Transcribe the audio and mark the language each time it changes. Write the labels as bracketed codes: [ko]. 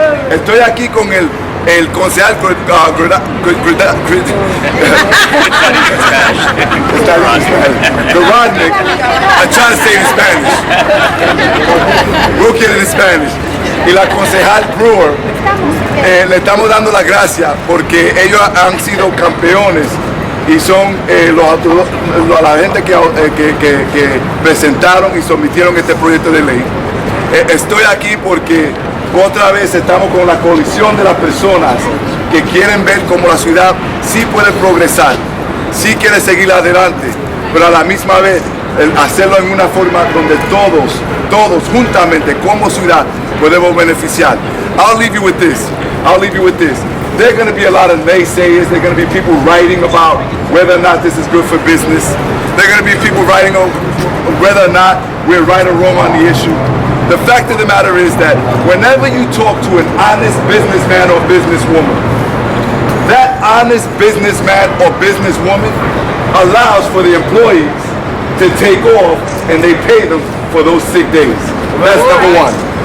[es] Estoy aquí con el concejal Rodnick. [en] I try to say it in Spanish. We'll get it in Spanish. [es] Y la concejal Brewer, le estamos dando las gracias porque ellos han sido campeones y son la gente que presentaron y sometieron este proyecto de ley. Estoy aquí porque otra vez estamos con la coalición de las personas que quieren ver cómo la ciudad sí puede progresar, sí quiere seguir adelante, pero a la misma vez hacerlo en una forma donde todos juntamente como ciudad podemos beneficiar. [en] I'll leave you with this. There are going to be a lot of naysayers. There are going to be people writing about whether or not this is good for business. There are going to be people writing on whether or not we're right or wrong on the issue. The fact of the matter is that whenever you talk to an honest businessman or businesswoman, that honest businessman or businesswoman allows for the employees to take off and they pay them for those sick days. That's number one.